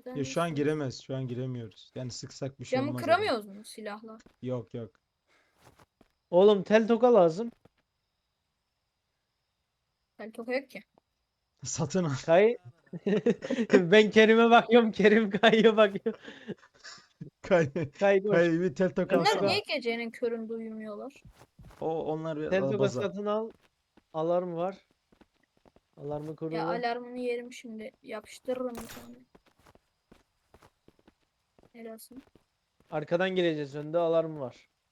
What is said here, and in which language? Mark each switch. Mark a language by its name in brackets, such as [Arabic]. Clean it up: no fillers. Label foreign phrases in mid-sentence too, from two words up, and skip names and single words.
[Turkish] Ya şu an giremez. Şu an giremiyoruz. Yani sıksak bir şey Camı olmaz. kıramıyoruz mu silahla? Yok yok. Oğlum tel toka lazım. Ben toka yok ki. Satın al. Kay. Ben Kerim'e bakıyorum. Kerim kayıyor bakıyor. Kay, Kay koş. kay bir tel toka Tel Bunlar toka. alsana. niye gecenin köründe uyumuyorlar? Onlar bir Tel toka baza. satın al. Alarm var. Alarmı Ya kurulu. alarmını yerim şimdi. Yapıştırırım bir tane. Helalsin. Arkadan gireceğiz. Önde alarm var.